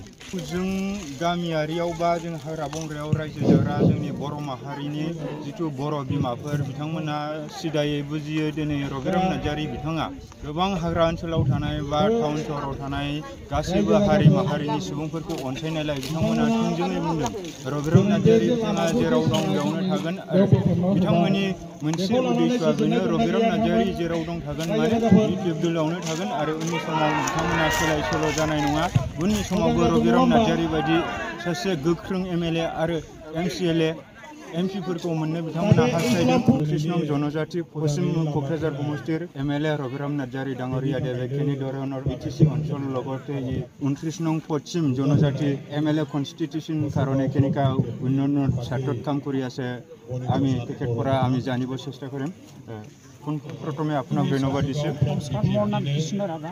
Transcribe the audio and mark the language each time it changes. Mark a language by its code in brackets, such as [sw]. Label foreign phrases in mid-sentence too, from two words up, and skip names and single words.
[brx] जों गामियारियाव बा जों हाग्रा बंग्रायाव रायजो जाग्रा जोंनि बर' माहारिनि जिथु बर' बिमाफोर बिथांमोना सिदायै बुजियो दिनै रबिराम नार्जारी बिथाङा गोबां हाग्रा ओनसोलाव थानाय बा टाउन सहराव थानाय गासैबो हारि माहारिनि सुबुंफोरखौ अनसायनायलाय बिथांमोना थोंजोङै बुंदों रबिराम नार्जारी बिथाङा जेराव दं बेयावनो थागोन आरो बिथांमोननि मोनसे उद्देश्यआ बेनो रबिराम नार्जारी जेराव दं थागोन माने बिपिएफ दोलोआवनो थागोन आरो उननि समाव बिथांमोना सोलाय सोल' जानाय नङा। उननि समावबो रबिराम नार्जारी बायदि सासे गोख्रों एमएलए आरो एमपिफोरखौ मोननो बिथांमोना हास्थायदों। [as] 29 নং জনজাতি পশ্চিম ক'কৰাঝাৰ সমষ্টিৰ এমএলএ ৰবিৰাম নাৰ্জাৰী [brx] डांगरिया देबेखेनि [as] धৰণৰ বিটিসি অঞ্চল লগতে 29 নং পশ্চিম জনজাতি [en] MLA constitution [as] কারণে কেনেকা উন্নয়নৰ ক্ষেত্ৰত কাম কৰি আছে আমি তেখেতৰ পৰা আমি জানিব চেষ্টা কৰিম। প্ৰথমে আপোনাক ধন্যবাদ দিছোঁ। মোৰ নাম কৃষ্ণ ৰাভা।